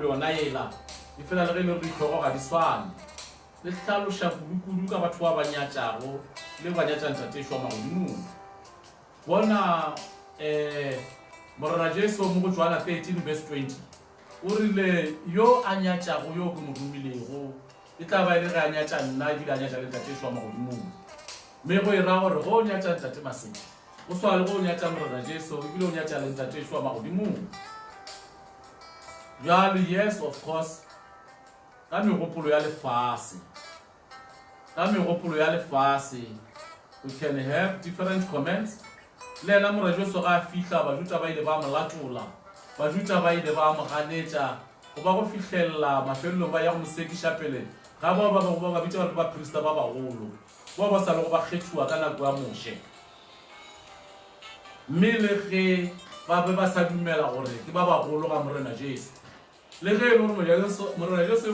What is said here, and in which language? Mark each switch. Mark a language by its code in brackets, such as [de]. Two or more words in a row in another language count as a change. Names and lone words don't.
[nso] yona ela e fela le ge le re ditlhogo ga di swane le hlaloša kudu ka batho ba ba nyatšago le ba nyatša ntatešo wa magodimong bona morena Jesu mo go Johana 13 verse 20 o rile yo a nyatšago yo ke mo romilego e tla ba ile ge a nyatša nna ebile a nyatša le ntatešo wa magodimong mme go e ra gore go o nyatša ntate Masedi o swa le go o nyatša morena Jesu ebile o nyatša le ntatešo wa magodimong jalo [en] yes of course [nso] ka megopolo ya lefase [en] we can have different comments [nso] le ena morena Jesu ga a fihla bajuta ba ile ba molatola bajuta ba ile ba mo ganetša go ba go fihlelela mafelelong ba ya go mosekiša pele ga ba bitša gore ba prista ba bagolo ba sa le go ba kgethiwa ka nako ya moše mme le ge ba be ba sa dumela gore ke ba bagolo ga morena Jesu le ge e le gore morena Jesu